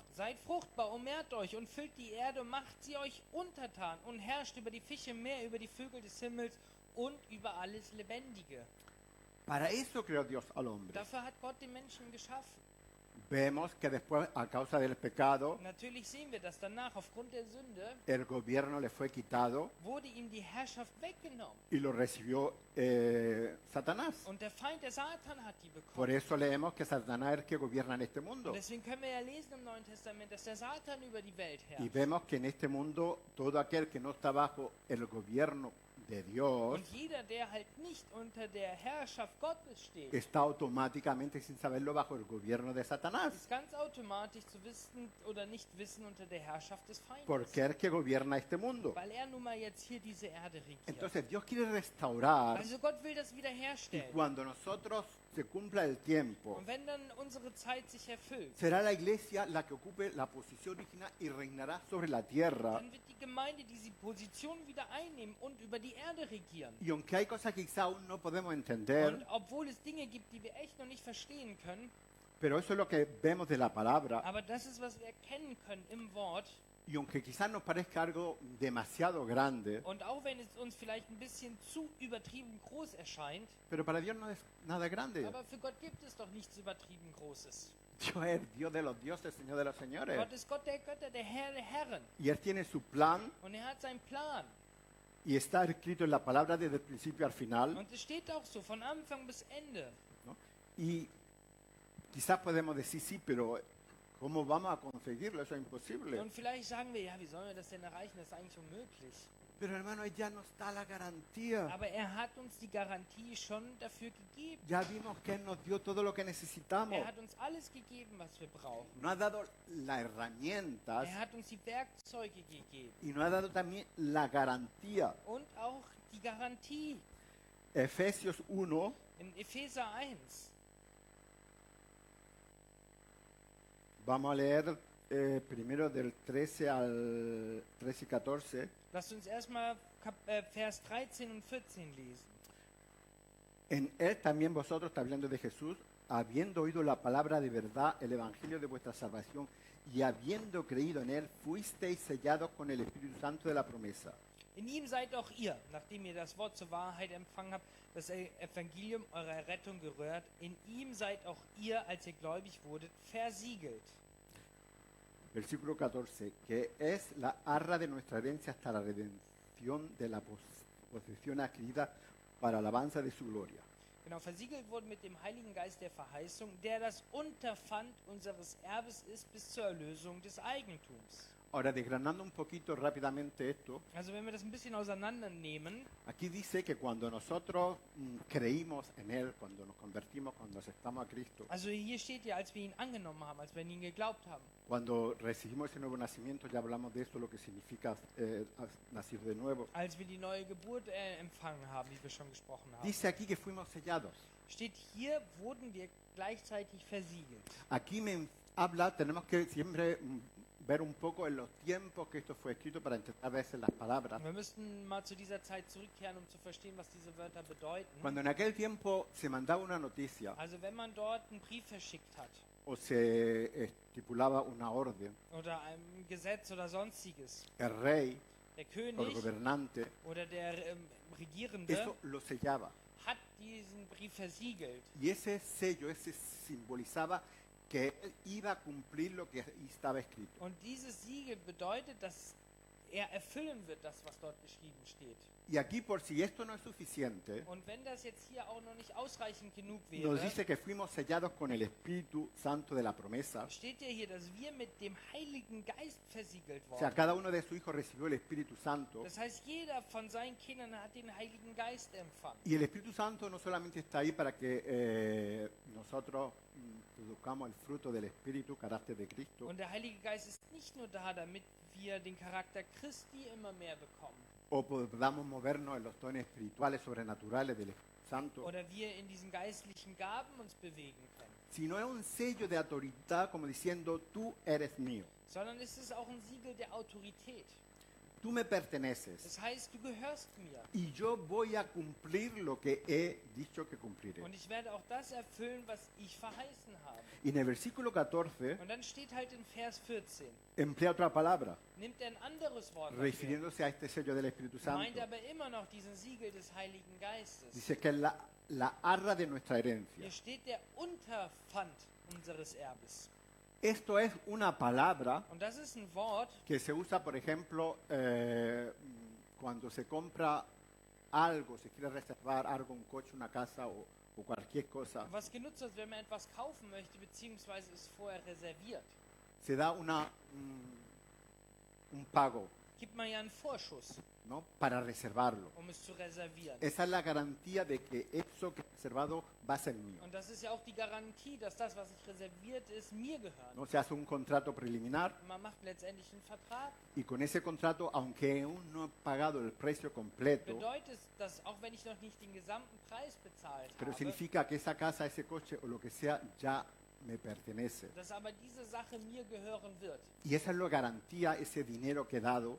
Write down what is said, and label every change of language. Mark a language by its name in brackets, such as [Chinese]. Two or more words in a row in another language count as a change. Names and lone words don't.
[German] Seid fruchtbar und mehrt euch und füllt die Erde und macht sie euch untertan und herrscht über die Fische im Meer, über die Vögel des Himmels und über alles Lebendige. [Spanish] Para eso creó Dios al hombre. [German] Dafür hat Gott den Menschen geschaffen. [Spanish] Vemos que después, a causa del pecado, [German] Natürlich sehen wir, dass danach aufgrund der Sünde [Spanish] el gobierno le fue quitado [German] wurde ihm die Herrschaft weggenommen. [Spanish] y lo recibió Satanás. [German] Und der Feind, der Satan, hat die [Spanish] Por [German] bekommen. [Spanish] eso leemos que Satanás es el que gobierna en este mundo. [German] Und deswegen können wir ja lesen im Neuen Testament, dass der Satan über die Welt [Spanish] Y [German] herrscht. [Spanish] vemos que en este mundo todo aquel que no está bajo el gobierno de Dios [German] Und jeder, der halt nicht unter der Herrschaft Gottes steht, [Spanish] está automáticamente, sin saberlo, bajo el gobierno de Satanás. [German] ist ganz automatisch zu wissen oder nicht wissen unter der Herrschaft des Feindes. [Spanish] Porque es el que gobierna este mundo. [German] Weil er nun mal jetzt hier diese Erde regiert. [Spanish] Entonces Dios quiere restaurar, [German] Also Gott will das [Spanish] y [German] wiederherstellen. [Spanish] cuando nosotros se cumpla el tiempo, [German] Und wenn dann unsere Zeit sich erfüllt, [Spanish] será la iglesia la que ocupe la posición original y reinará sobre la tierra. [German] dann wird die Gemeinde diese Position wieder einnehmen und über die Erde regieren. [Spanish] Y aunque hay cosas que quizá aún no podemos entender, [German] Und obwohl es Dinge gibt, die wir echt noch nicht verstehen können, [Spanish] pero eso es lo que vemos de la palabra, [German] aber das ist, was wir erkennen können im Wort. [Spanish] y aunque quizás nos parezca algo demasiado grande, [German] Und auch wenn es uns vielleicht ein bisschen zu übertrieben groß erscheint, [Spanish] pero para Dios no es nada grande. [German] aber für Gott gibt es doch nichts übertrieben Großes. [Spanish] Dios es Dios de los dioses, Señor de los señores. [German] Gott ist Gott der Götter, der Herr der Herren. [Spanish] Y Él tiene su plan [German] Und er hat seinen Plan. [Spanish] y está escrito en la palabra desde el principio al final, [German] Und es steht auch so, von Anfang bis Ende. [Spanish] ¿no? Y quizás podemos decir, sí, pero ¿cómo vamos a conseguirlo? Eso es imposible. [German] Und vielleicht sagen wir, ja, wie sollen wir das denn erreichen? Das ist eigentlich unmöglich. [Spanish] Pero hermano, ya nos da la garantía. [German] Aber er hat uns die Garantie schon dafür gegeben. [Spanish] Ya vimos que Él nos dio todo lo que necesitamos. [German] Er hat uns alles gegeben, was wir brauchen. [Spanish] Nos ha dado las herramientas [German] Er hat uns die Werkzeuge gegeben. [Spanish] y nos ha dado también la garantía. [German] Und auch die Garantie. [Spanish] Efesios 1, [German] In Epheser 1. [Spanish] vamos a leer primero del 13 al 13 y 14. [German] Lasst uns erstmal Vers 13 und 14 lesen. [Spanish] En Él también vosotros, está hablando de Jesús, habiendo oído la palabra de verdad, el evangelio de vuestra salvación, y habiendo creído en Él, fuisteis sellados con el Espíritu Santo de la promesa. [German] In ihm seid auch ihr, nachdem ihr das Wort zur Wahrheit empfangen habt, das Evangelium eurer Rettung gerührt. In ihm seid auch ihr, als ihr gläubig wurdet, versiegelt. [Spanish] Versículo 14, que es la arra de nuestra herencia hasta la redención de la posesión adquirida para alabanza de su gloria. [German] Genau, versiegelt wurden mit dem Heiligen Geist der Verheißung, der das Unterpfand unseres Erbes ist bis zur Erlösung des Eigentums. [Spanish] Ahora, desgranando un poquito rápidamente esto, [German] Also wenn wir das ein bisschen auseinandernehmen, [Spanish] aquí dice que cuando nosotros creímos en Él, cuando nos convertimos, cuando aceptamos a Cristo, [German] also hier steht ja, als wir ihn angenommen haben, als wir an ihn geglaubt haben. [Spanish] cuando recibimos ese nuevo nacimiento, ya hablamos de eso, lo que significa nacido de nuevo. [German] Als wir die neue Geburt empfangen haben, wie wir schon gesprochen haben. [Spanish] Dice aquí que fuimos sellados. [German] Steht hier, wurden wir gleichzeitig versiegelt. [Spanish] Aquí me habla, tenemos que siempre ver un poco en los tiempos que esto fue escrito para entender a veces las palabras. [German] Wir müssten mal zu dieser Zeit zurückkehren, um zu verstehen, was diese Wörter bedeuten. [Spanish] Cuando en aquel tiempo se mandaba una noticia [German] Also wenn man dort einen Brief verschickt hat [Spanish] o se estipulaba una orden, [German] oder ein Gesetz oder sonstiges, [Spanish] el rey [German] der [Spanish] o el [German] König [Spanish] gobernante, [German] oder der Regierende [Spanish] eso lo sellaba. [German] hat diesen Brief versiegelt. [Spanish] Y ese sello, ese simbolizaba que él iba a cumplir lo que estaba escrito. [German] Und dieses Siegel bedeutet, dass er erfüllen wird, das, was dort geschrieben steht. [Spanish] Y aquí, por si esto no es suficiente, [German] Und wenn das jetzt hier auch noch nicht ausreichend genug [Spanish] nos [German] wäre, [Spanish] dice que fuimos sellados con el Espíritu Santo de la promesa. [German] steht ja hier, dass wir mit dem Heiligen Geist versiegelt [Spanish] O sea, [German] worden. [Spanish] cada uno de sus hijos recibió el Espíritu Santo. [German] Das heißt, jeder von seinen Kindern hat den Heiligen Geist empfangen. [Spanish] Y el Espíritu Santo no solamente está ahí para que nosotros produzcamos el fruto del Espíritu, carácter de Cristo. [German] Und der Heilige Geist ist nicht nur da, damit wir den Charakter Christi immer mehr bekommen. [Spanish] O podamos movernos en los dones espirituales, sobrenaturales del Espíritu Santo. [German] Oder wir in diesen geistlichen Gaben uns bewegen können. [Spanish] Sino es un sello de autoridad como diciendo, tú eres mío. [German] Sondern es ist auch ein Siegel der Autorität. [Spanish] Tú me perteneces. [German] Das heißt, du gehörst mir. [Spanish] Y yo voy a cumplir lo que he dicho que cumpliré. [German] Und ich werde auch das erfüllen, was ich verheißen habe. [Spanish] Y en el versículo 14 [German] Und dann steht halt in Vers 14, [Spanish] emplea otra palabra, [German] nimmt er ein anderes Wort dafür, [Spanish] refiriéndose a este sello del Espíritu Santo. [German] meint aber immer noch diesen Siegel des Heiligen Geistes. [Spanish] Dice que es la arra de nuestra herencia. [German] Hier steht der Unterpfand unseres Erbes. [Spanish] Esto es una palabra [German] Und das ist ein Wort, [Spanish] que se usa, por ejemplo, cuando se compra algo, se quiere reservar algo, un coche, una casa o cualquier cosa, [German] was genutzt wird, wenn man etwas kaufen möchte, beziehungsweise ist vorher reserviert. [Spanish] se da un pago, [German] Gibt man ja einen Vorschuss, [Spanish] ¿no? Para reservarlo. [German] um es zu reservieren. [Spanish] Esa es la garantía de que eso que he reservado va a ser mío. [German] Und das ist ja auch die Garantie, dass das, was sich reserviert ist, mir gehört. [Spanish] ¿No? Se hace un contrato preliminar [German] Man macht letztendlich einen Vertrag. [Spanish] y con ese contrato, aunque aún no he pagado el precio completo, [German] Bedeutet das, auch wenn ich noch nicht den gesamten Preis bezahlt [Spanish] pero [German] habe, [Spanish] significa que esa casa, ese coche o lo que sea ya me pertenece. [German] dass aber diese Sache mir gehören wird. [Spanish] Y esa es la garantía, ese dinero que he dado,